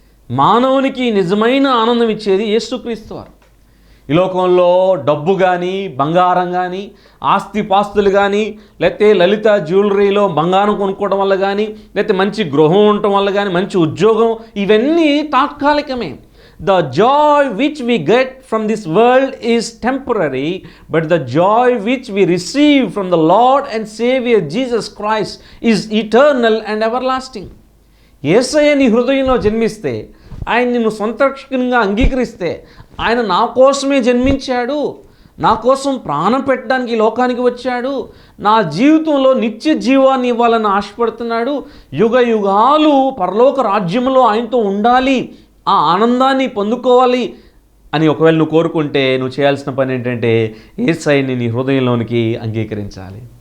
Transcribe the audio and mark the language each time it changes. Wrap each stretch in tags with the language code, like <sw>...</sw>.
<te>మానవునికి నిజమైన ఆనందం ఇచ్చేది యేసుక్రీస్తు వారు. ఈ లోకంలో డబ్బు కానీ, బంగారం కానీ, ఆస్తిపాస్తులు కానీ, లేకపోతే లలిత జ్యువెలరీలో బంగారం కొనుక్కోవడం వల్ల కానీ, లేకపోతే మంచి గృహం ఉండటం వల్ల కానీ, మంచి ఉద్యోగం, ఇవన్నీ తాత్కాలికమే.</te> <en>The joy which we get from this world is temporary, but the joy which we receive from the Lord and Savior Jesus Christ is eternal and everlasting.</en> <te>యేసయ్య నీ హృదయంలో జన్మిస్తే, ఆయన నిన్ను సొంత రక్షకునిగా అంగీకరిస్తే, ఆయన నా కోసమే జన్మించాడు, నా కోసం ప్రాణం పెట్టడానికి ఈ లోకానికి వచ్చాడు, నా జీవితంలో నిత్య జీవాన్ని ఇవ్వాలని ఆశపడుతున్నాడు, యుగ యుగాలు పరలోక రాజ్యంలో ఆయనతో ఉండాలి, ఆ ఆనందాన్ని పొందుకోవాలి అని ఒకవేళ నువ్వు కోరుకుంటే నువ్వు చేయాల్సిన పని ఏంటంటే యేసయ్యని నీ హృదయంలోనికి అంగీకరించాలి.</te>